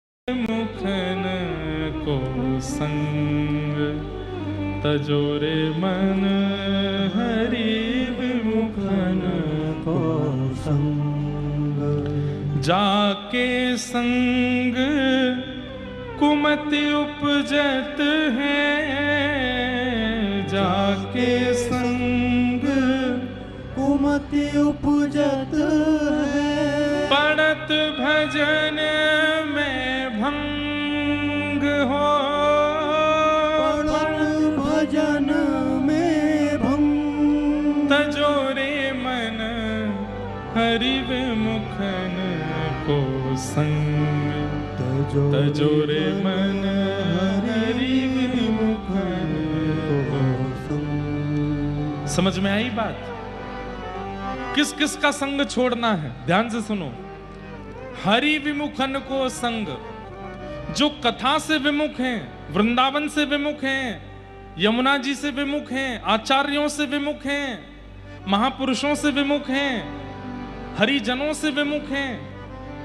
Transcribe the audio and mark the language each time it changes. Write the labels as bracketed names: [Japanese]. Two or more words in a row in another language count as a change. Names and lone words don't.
[Braj] मुखन को संग तजोरे मन हरि विमुखन को संग। जाके संग कुमति उपजत है, जाके संग कुमति उपजत है। पड़त भजन में भंग हो, पड़त भजन में भंग। तजोरे मन हरि विमुखन को संग, तजोरे मन हरि विमुखन को संग। [Hindi] समझ में आई बात? किस किस का संग छोड़ना है? ध्यान से सुनो। [Braj] हरि विमुखन को संग, [Hindi] जो कथा से विमुख हैं, वृंदावन से विमुख हैं, यमुना जी से विमुख हैं, आचार्यों से विमुख हैं, महापुरुषों से विमुख हैं, हरिजनों से विमुख हैं।